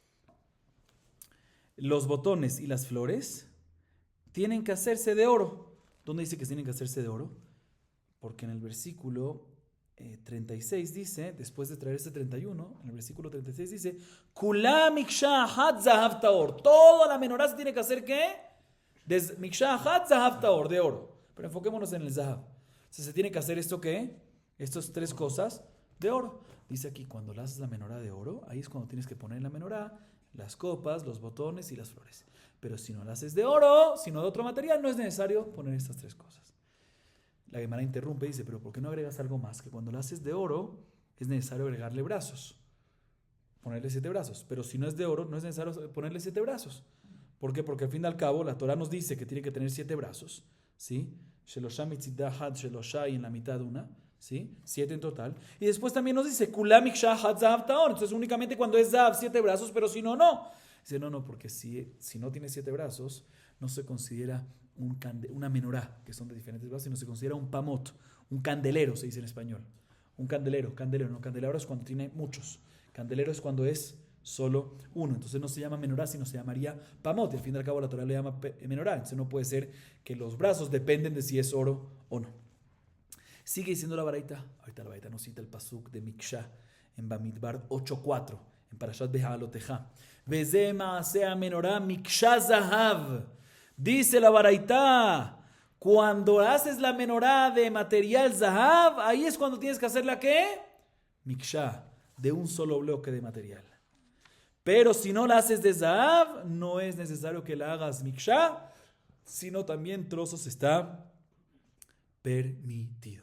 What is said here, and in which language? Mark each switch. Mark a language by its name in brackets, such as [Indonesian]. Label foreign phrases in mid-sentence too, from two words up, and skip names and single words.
[Spanish] Los botones y las flores tienen que hacerse de oro. ¿Dónde dice que tienen que hacerse de oro? Porque en el versículo 36 dice, después de traer 31, en el versículo 36 dice, [Hebrew] כולה מקשה אחת זהב טהור. [Spanish] Toda la menorá se tiene que hacer, ¿qué? [Hebrew] מקשה אחת זהב טהור, [Spanish] de oro. Pero enfoquémonos en el zahav. Entonces, se tiene que hacer esto, ¿qué? Estas 3 cosas de oro. Dice aquí, cuando la haces la menorá de oro, ahí es cuando tienes que poner en la menorá las copas, los botones y las flores. Pero si no la haces de oro, sino de otro material, no es necesario poner estas 3 cosas. La Gemara interrumpe y dice, pero ¿por qué no agregas algo más? Que cuando la haces de oro, es necesario agregarle brazos. Ponerle 7 brazos. Pero si no es de oro, no es necesario ponerle 7 brazos. ¿Por qué? Porque al fin y al cabo, la Torah nos dice que tiene que tener 7 brazos. ¿Sí? [Hebrew] שלשה מצדה האחד שלשה, [Spanish] y en la mitad una, ¿sí? 7 en total. Y después también nos dice [Hebrew] כולה מקשה אחת זהב טהור. [Spanish] Entonces únicamente cuando es zahav 7 brazos, pero si no, no. Dice, no, porque si no tiene 7 brazos, no se considera una menorá, que son de diferentes brazos, sino se considera un pamot, un candelero, se dice en español. Un candelero, no, candelero es cuando tiene muchos. Candelero es cuando es solo uno. Entonces no se llama menorá, sino se llamaría pamot. Y al fin y al cabo la Torah le llama menorá. Entonces no puede ser que los brazos dependen de si es oro o no. Sigue diciendo la baraita. Ahorita la baraita nos cita el pasuk de Miksha en Bamidbar 8:4, en Parashat Beha'aloteja. [Hebrew] וזה מעשה מנורה מקשה זהב. [Spanish] Dice la baraita, cuando haces la menorá de material zahav, ahí es cuando tienes que hacer la ¿qué? Miksha, de un solo bloque de material. Pero si no la haces de Zahav, no es necesario que la hagas Miksha, sino también trozos está permitido.